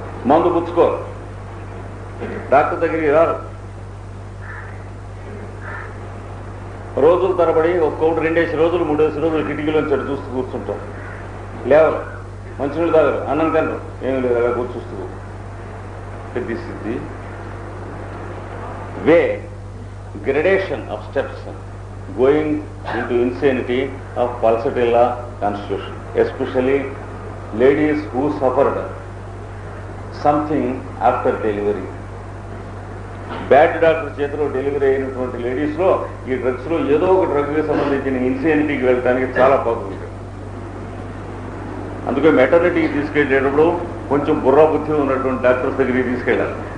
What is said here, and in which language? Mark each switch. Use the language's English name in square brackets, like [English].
[Telugu] మందు పుచ్చుకోరు, డాక్టర్ దగ్గరికి రారు. రోజుల తరబడి ఒక్కొక్కటి 2 రోజులు 3 రోజులు కిటికీలోంచి అటు చూస్తూ కూర్చుంటారు. లేవరు, మంచినీళ్ళు తాగరు, అన్నం తినరు, ఏమి లేదు, అలా కూర్చూస్తూ. [English] This is the way gradation of steps going into insanity of pulsatilla constitution, especially ladies who suffered something after delivery. [Telugu] Bad doctor చేతిలో డెలివరీ అయినటువంటి లేడీస్లో ఈ డ్రగ్స్లో ఏదో ఒక డ్రగ్కి సంబంధించిన ఇన్సానిటీకి వెళ్ళడానికి చాలా బాగుంటుంది. అందుకే మెటర్నిటీకి తీసుకెళ్ళేటప్పుడు కొంచెం బుర్రా బుద్ధి ఉన్నటువంటి డాక్టర్స్ దగ్గరికి తీసుకెళ్ళాలి.